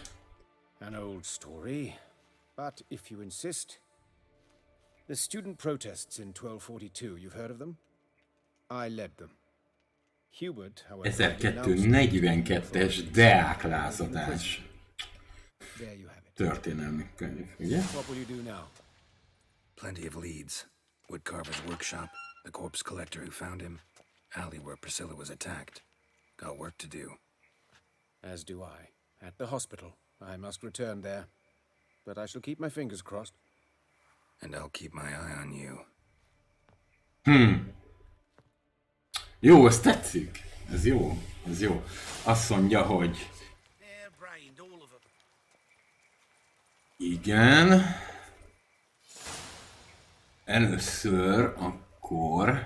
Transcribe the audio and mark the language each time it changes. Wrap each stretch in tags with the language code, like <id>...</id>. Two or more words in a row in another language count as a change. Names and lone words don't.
<en>An old story, but if you insist. The student protests in 1242, you've heard of them? I led them. Hubert, however,</en> <hu>1242-es deáklázadás.</hu> <en>There you have it.</en> <hu>Történelmi könyv, ugye?</hu> <en>What will you do now? Plenty of leads. Woodcarver's workshop, the corpse collector who found him, alley where Priscilla was attacked. Got work to do. As do I. At the hospital. I must return there. But I shall keep my fingers crossed. And I'll keep my eye on you.</en> <hu>Jó, ez tetszik. Ez jó. Ez jó. Azt mondja, hogy... Igen. Először akkor...</hu>